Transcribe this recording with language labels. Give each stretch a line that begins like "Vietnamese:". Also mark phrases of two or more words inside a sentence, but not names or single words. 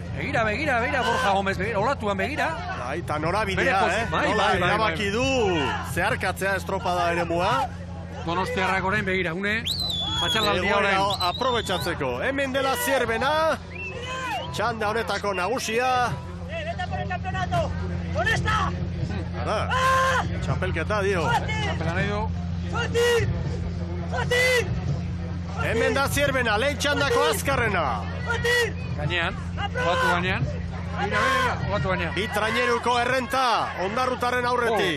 Basque: Begira, Borja Gomez, olatuan begira. Bai, eta norabidea, nola erabaki du zeharkatzea estropada eremua. Donostiarrak orain begira, patxalaldia orain. Aprobetxatzeko, hemen dela Zierbena, txanda honetako nagusia.
Spanish: Vete por el campeonato, con esta!
Basque: Ara, txapelketa dio. Txapela nahi du. Joatin! Hemen da Zierbena, lehen txandako azkarrena. Gainean, olatu gainean. Olatu gainean. Bi traineruko errenta, Ondarrutarren aurretik.